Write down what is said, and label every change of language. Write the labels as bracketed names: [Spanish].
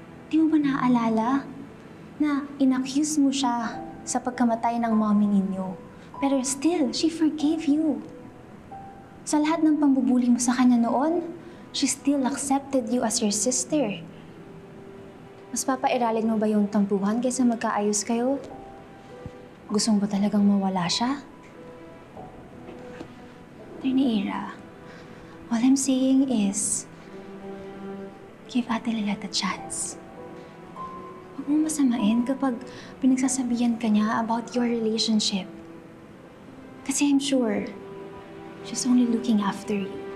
[Filipino] Di mo ba naaalala na inaccuse mo siya sa pagkamatay ng mommy ninyo? [English] Pero still, she forgave you. Sa lahat ng pambubuli mo sa kanya noon, she still accepted you as your sister. [Filipino] Mas papairalin mo ba yung tampuhan kaysa magkaayos kayo? Gusto mo ba talagang mawala siya? [English] Attorney Ira, all I'm saying is, give Ate Lilet a chance. [Filipino] Huwag mo masamain kapag pinagsasabihan ka niya about your relationship. [English] Kasi I'm sure, she's only looking after you.